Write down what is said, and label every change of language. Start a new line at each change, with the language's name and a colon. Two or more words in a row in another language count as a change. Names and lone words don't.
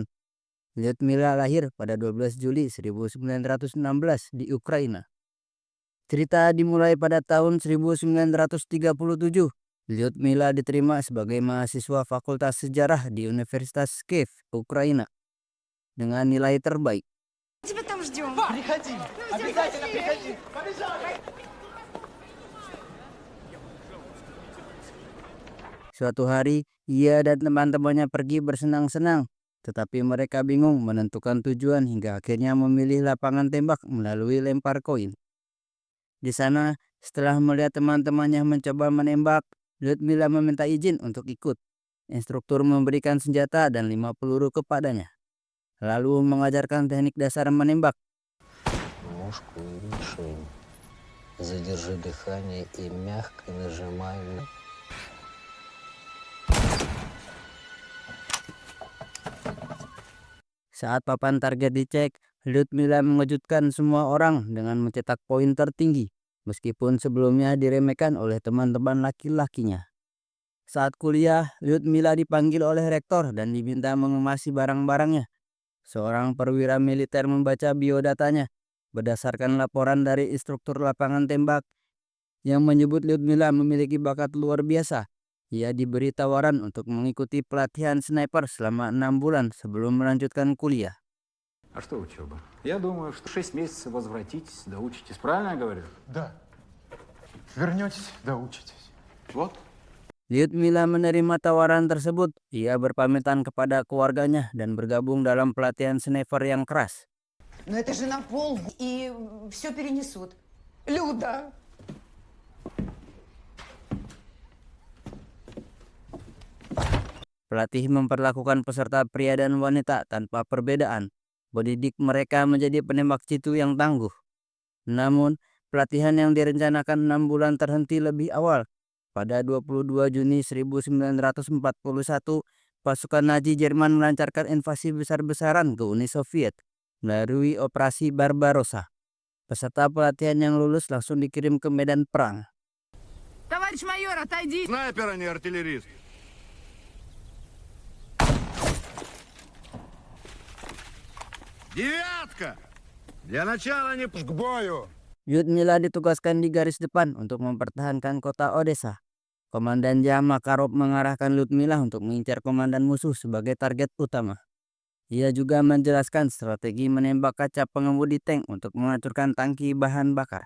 Indonesian: Lyudmila lahir pada 12 Juli 1916 di Ukraina. Cerita dimulai pada tahun 1937. Lyudmila diterima sebagai mahasiswa Fakultas Sejarah di Universitas Kiev, Ukraina, dengan nilai terbaik.
Russian: Тебя там ждем. Приходи, обязательно приходи.
Indonesian: Suatu hari, ia dan teman-temannya pergi bersenang-senang, tetapi mereka bingung menentukan tujuan hingga akhirnya memilih lapangan tembak melalui lempar koin. Di sana, setelah melihat teman-temannya mencoba menembak, Lyudmila meminta izin untuk ikut. Instruktur memberikan senjata dan 5 peluru kepadanya, lalu mengajarkan teknik dasar menembak.
Russian: Ножку и мишень. Задержи дыхание и мягко нажимай на...
Indonesian: Saat papan target dicek, Lyudmila mengejutkan semua orang dengan mencetak poin tertinggi, meskipun sebelumnya diremehkan oleh teman-teman laki-lakinya. Saat kuliah, Lyudmila dipanggil oleh rektor dan diminta mengemasi barang-barangnya. Seorang perwira militer membaca biodatanya berdasarkan laporan dari instruktur lapangan tembak yang menyebut Lyudmila memiliki bakat luar biasa. Ia diberi tawaran untuk mengikuti pelatihan sniper selama 6 bulan sebelum melanjutkan kuliah.
Russian: А что учеба? Я думаю, что 6 месяцев возвратитесь, доучитесь. Правильно я говорю? Да. Вернетесь, доучитесь. Вот.
Indonesian: Lyudmila menerima tawaran tersebut. Ia berpamitan kepada keluarganya dan bergabung dalam pelatihan sniper yang keras.
Russian: Но это же на пол, и все перенесут. Люда!
Indonesian: Pelatih memperlakukan peserta pria dan wanita tanpa perbedaan, mendidik mereka menjadi penembak jitu yang tangguh. Namun, pelatihan yang direncanakan 6 bulan terhenti lebih awal. Pada 22 Juni 1941, pasukan Nazi Jerman melancarkan invasi besar-besaran ke Uni Soviet melalui Operasi Barbarossa. Peserta pelatihan yang lulus langsung dikirim ke medan perang.
Russian: Товарищ майор, отойди! Снайпер, а не артиллерист. Девятка! Для начала не К бою!
Indonesian: Lyudmila ditugaskan di garis depan untuk mempertahankan kota Odessa. Komandan Jah Makarov mengarahkan Lyudmila untuk mengincar komandan musuh sebagai target utama. Ia juga menjelaskan strategi menembak kaca pengemudi tank untuk menghancurkan tangki bahan bakar.